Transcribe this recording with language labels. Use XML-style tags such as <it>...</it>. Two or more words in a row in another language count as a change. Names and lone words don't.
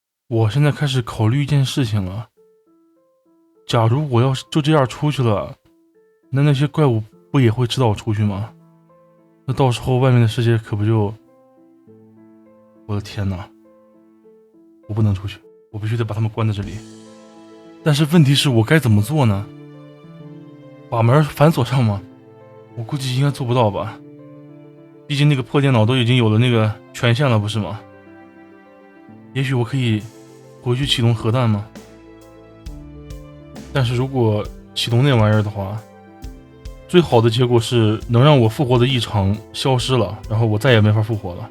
<zh>我现在開始考慮一件事情了。假如我要是就這樣出去了，那些怪物不也會知道我出去嗎？那到時候外面的世界可不就……我的天哪！我不能出去，我必須得把他們關在這裡。但是問題是我該怎麼做呢？把門反鎖上嗎？我估計應該做不到吧。畢竟那個破電腦都已經有了那個權限了，不是嗎？也許我可以回去啟動核彈嗎？但是如果啟動那玩意兒的話，最好的結果是能讓我復活的異常消失了，然後我再也沒法復活了。</zh>